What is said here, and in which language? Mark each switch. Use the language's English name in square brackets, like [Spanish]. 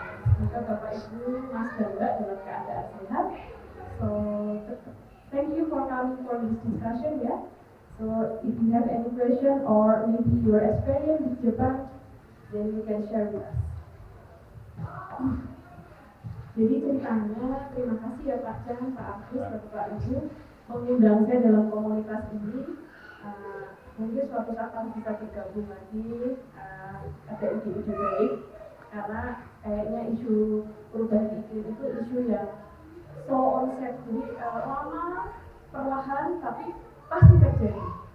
[Indonesian] Semoga Bapak Ibu, Mas dan Mbak dalam keadaan sehat. [English] So, thank you for coming for this discussion, ya. So, if you have any question or maybe your experience in Japan, then you can share with us. [Indonesian] Jadi ceritanya, terima kasih ya Pak Chan, Pak Agus, dan Pak Ibu mengundang saya dalam komunitas ini. Mungkin suatu saat harus bisa bergabung lagi, ada ide-ide baik, karena kayaknya isu perubahan iklim itu isu yang so onset, jadi lama, perlahan, tapi pasti terjadi.